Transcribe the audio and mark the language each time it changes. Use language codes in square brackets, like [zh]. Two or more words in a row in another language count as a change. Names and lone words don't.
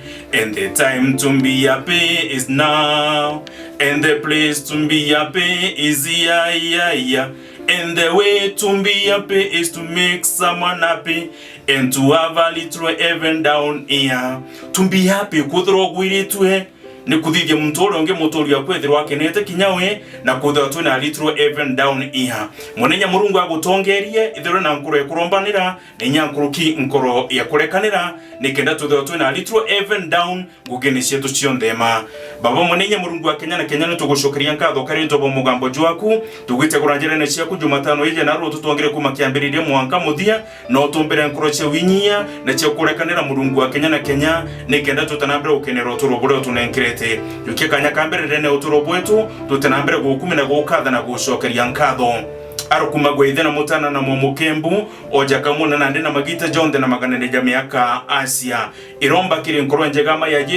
[en] And the time to be happy is now. And the place to be happy is here. And the way to be happy is to make someone happy and to have a little heaven down here. To be happy, [mer] kuthro gwiritwe ni kuthithia mutoro nge mutori ya kwethirwa kenete kinyawe na kuthwa tuna [en] a little heaven down here. [mer] Mwanenya Murungu agutongerie ithiro na nkoro ekurombanira ni nyankuruki nkoro ya kurekanira nikenda tuthwa tuna [en] a little heaven down [mer] gugene cietu cionthema. Baba mwanenya Murungu wa Kenya na Kenya tugucokeria nkatho kari ntobo mugambo jwaku tugwite kuranjira ciaku Jumatano ije na ro tutongere kuma kiambiririe mwanka muthia no tumbere nkoro cia winyia na cia kurekanira Murungu wa Kenya na Kenya nikenda tutanambira ukenero turobore tunenkirete yukie kanya kambere rene uturo bwetu tutanambere gukumi na gukatha na gucokeria nkatho arukuma gweithe na mutana na mumukembu oja kamuna na ndina magita jonde na maganene ja miaka Asia iromba kiri nkoro njegama